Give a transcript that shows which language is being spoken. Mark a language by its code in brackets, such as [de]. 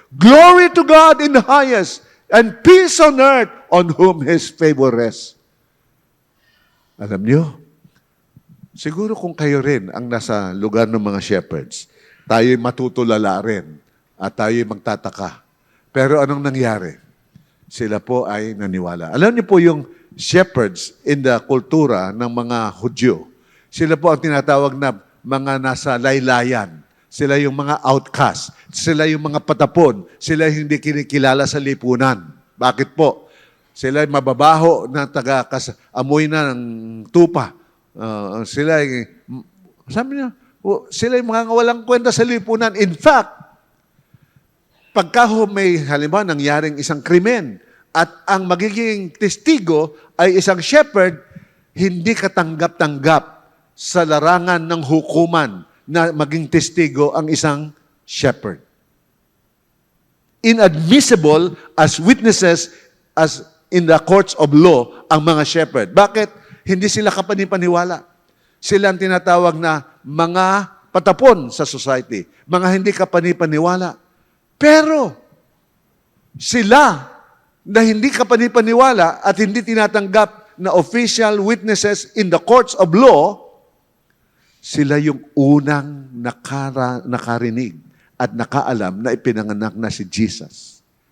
[en] Glory to God in the highest, and peace on earth on whom His favor rests. [tl] Alam niyo, siguro kung kayo rin ang nasa lugar ng mga shepherds, tayo'y matutulala rin at tayo'y magtataka. Pero anong nangyari? Sila po ay naniwala. Alam niyo po yung shepherds in the kultura ng mga Hudyo, sila po ang tinatawag na mga nasa laylayan. Sila yung mga outcast. Sila yung mga patapon. Sila yung hindi kinikilala sa lipunan. Bakit po? Sila ay mababaho na amoy na ng tupa. Sila ay, sabi niya, sila yung mga walang kwenta sa lipunan. In fact, pagka may halimbawa nangyaring isang krimen at ang magiging testigo ay isang shepherd, hindi katanggap-tanggap sa larangan ng hukuman na maging testigo ang isang shepherd. [en] Inadmissible as witnesses as in the courts of law [tl] ang mga shepherd. Bakit? Hindi sila kapanipaniwala. Sila ang tinatawag na mga patapon sa society. Mga hindi kapanipaniwala. Pero, sila na hindi kapanipaniwala at hindi tinatanggap na [en] official witnesses in the courts of law, [tl] sila yung unang nakarinig at nakaalam na ipinanganak na si Jesus.